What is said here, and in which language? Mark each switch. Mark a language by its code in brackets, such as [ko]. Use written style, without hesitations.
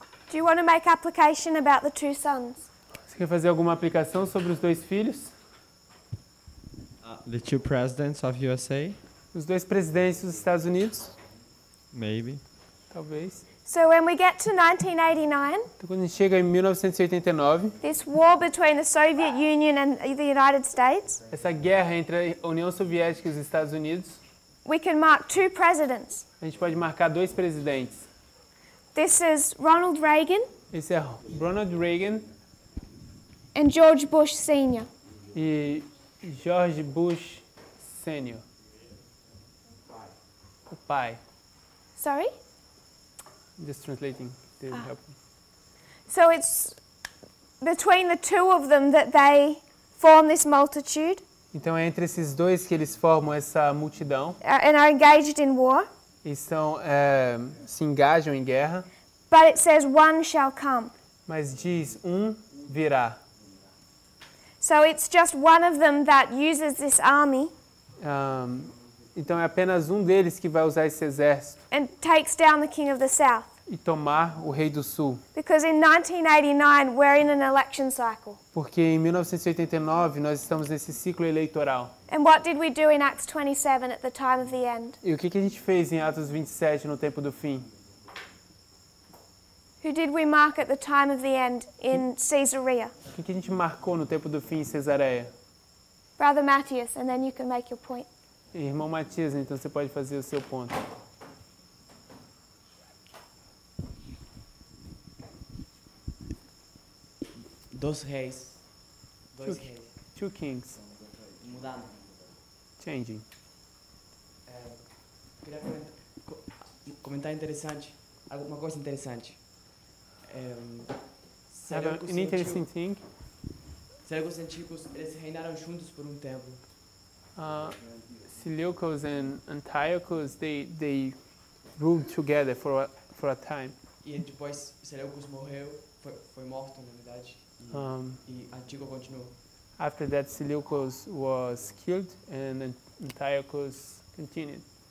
[en] Do you want to make application about the 2 sons? [pt] Você quer fazer alguma aplicação sobre os 2 filhos? [en] The 2 presidents of USA? [pt] Os 2 presidentes dos Estados Unidos? [en] Maybe. [pt] Talvez. [en] So when we get to 1989, [pt] Então, quando a gente chega em 1989, [en] this war between the Soviet Union and the United States, [pt] essa guerra entre a União Soviética e os Estados Unidos, [en] we can mark 2 presidents. [pt] a gente pode marcar 2 presidentes. [en] This is Ronald Reagan [pt] Esse é Ronald Reagan [en] and George Bush Sr. [pt] e George Bush Sr. O pai. [en] Sorry? Just translating. To help. So it's between the 2 of them that they form this multitude [pt] Então é entre esses 2 que eles formam essa multidão [en] and are engaged in war. [pt] e se engajam em guerra, [en] But it says one shall come. [pt] mas diz virá. [en] So it's just one of them that uses this army [pt] Então é apenas um deles que vai usar esse exército [en] and takes down the king of the south. [pt] e tomar o rei do sul. [en] Because in 1989 we're in an election cycle. [pt] Porque em 1989 nós estamos nesse ciclo eleitoral. [en] And what did we do in Acts 27 at the time of the end? [pt] E o que a gente fez em Atos 27 no tempo do fim? [en] Who did we mark at the time of the end in Caesarea? [pt] O que a gente marcou no tempo do fim em Cesareia? [en] Brother Matthias, and then you can make your point. [pt] Irmão Matias, então você pode fazer o seu ponto. Dois reis. [en] Two kings. [pt] Mudando. [en] Changing. [pt] Queria comentar interessante. Alguma coisa interessante. [en] An interesting thing. [pt] Seleucos antigos, eles reinaram juntos por tempo. [en] Seleucus and Antiochus, they ruled together for a time. [pt] E depois Seleucus morreu, foi morto na verdade. E Antíoco continuou. [en] After that, Seleucus was killed and Antiochus continued.